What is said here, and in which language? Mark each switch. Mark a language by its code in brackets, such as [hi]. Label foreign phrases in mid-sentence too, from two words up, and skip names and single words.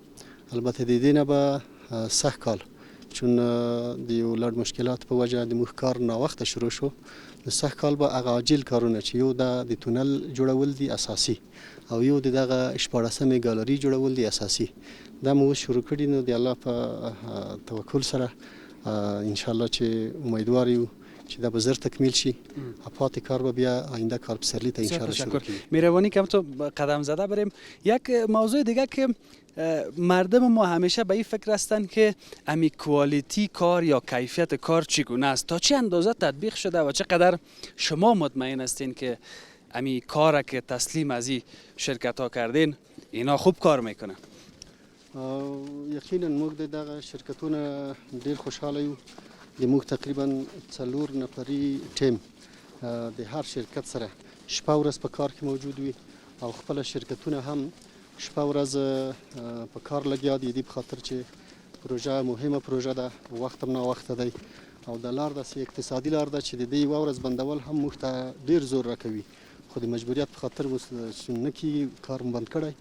[ps] البته د دې نه به سږ کال چون د یو لړ مشکلات په وجه د موږ کار ناوخته شروع شو، نو سږ کال به هغه عاجل کارونه چې یو د تونل جوړول دي اساسي، او یو دغه 14مې ګالري جوړول دي اساسي، دا مو شروع کړي. نو د الله په توکل سره ان شاء الله چې امیدوار یو چې دا به زر تکمیل شي، پاتې کار به بیا آینده کار پسرلی ته ان شاء الله [fa] شروع کنیم. مهربانی کنم تو قدم زده بریم. یک موضوع دیگه که مردم ما همیشه به این فکر هستند که امی کوالیتی کار یا کیفیت کار چگونه است، تا چه اندازه تطبیق شده و چقدر شما مطمئن هستین که امی کار که تسلیم از این شرکت ها کردین اینا خوب کار میکنه؟ [ps] یقینا موږ د دغه شرکتونه ډیر خوشحاله یو. د موږ تقریبا 4 نفري ټیم د هر شرکت سره شپه ورځ په کار کې موجود وي، او خپل شرکتونه هم شپه ورځ په کار لګیا دي، د خاطر چې پروژه مهمه پروژه ده، وخت هم ناوخته دی، او د لار داسې اقتصادي لار ده چې د دې یوه ورځ بندول هم موږ ته ډیر زور راکوي، خو د مجبوریت په خاطر نه کېږي، کار مو بند کړی.